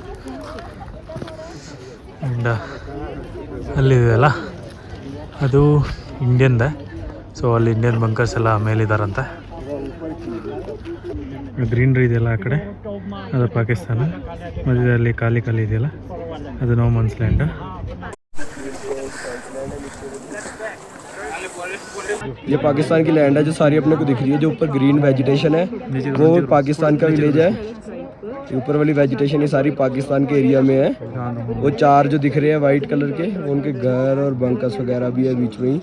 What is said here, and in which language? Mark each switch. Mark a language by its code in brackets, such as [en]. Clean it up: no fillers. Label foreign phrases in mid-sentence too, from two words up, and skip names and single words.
[kn] ಆ್ಯಂಡ್ ಅಲ್ಲಿದೆಯಲ್ಲ ಅದು ಇಂಡಿಯನ್ದೆ. ಸೊ ಅಲ್ಲಿ [en] Indian bunkers [kn] ಎಲ್ಲ ಮೇಲಿದ್ದಾರಂತೆ. ಗ್ರೀನ್ರಿ ಇದೆಯಲ್ಲ ಆ ಕಡೆ, ಅದು ಪಾಕಿಸ್ತಾನ. ಮಧ್ಯದಲ್ಲಿ ಖಾಲಿ ಇದೆಯಲ್ಲ, ಅದು [en] no man's land. [hi] ये पाकिस्तान की लैंड है जो सारी अपने को दिख रही है. जो ऊपर [en] green vegetation [hi] है वो पाकिस्तान का विलेज है. ऊपर वाली वेजिटेशन ये सारी पाकिस्तान के एरिया में है. वो 4 जो दिख रहे हैं [en] white colour [hi] के, उनके घर और बंकर्स वगैरह भी है बीच में ही.